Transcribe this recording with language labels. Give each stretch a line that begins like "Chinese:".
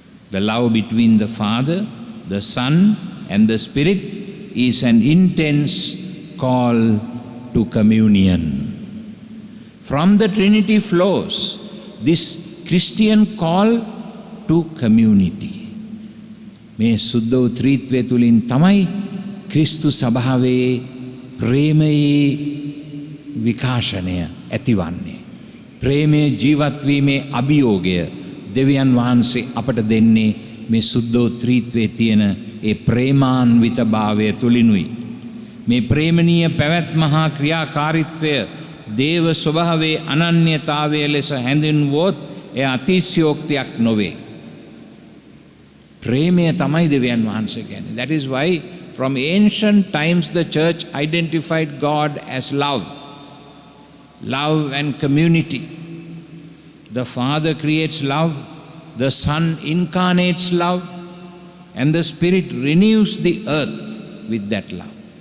English: The love between the Father, the Son, and the Spirit is an intense call to communion. From the Trinity flows this Christian call to community.
Sinhala: මේ සුද්ධෝත්‍රීත්වය තුළින් තමයි ක්‍රිස්තු සභාවේ ප්‍රේමයේ විකාශනය ඇතිවන්නේ. ප්‍රේමයේ ජීවත්වීමේ අභියෝගය දෙවියන් වහන්සේ අපට දෙන්නේ මේ සුද්ධෝත්‍රීත්වයේ තියෙන ඒ ප්‍රේමාන්විත භාවය තුලිනුයි. මේ ප්‍රේමණීය පැවැත්ම හා ක්‍රියාකාරීත්වය දේව ස්වභාවයේ අනන්‍යතාවය ලෙස හැඳින්වුවොත් එය අතිශයෝක්තියක් නොවේ. ප්‍රේමය තමයි දෙවියන් වහන්සේ කියන්නේ.
English: That is why from ancient times the church identified God as love. Love and community. The Father creates love, the Son incarnates love, and the Spirit renews the earth with that love.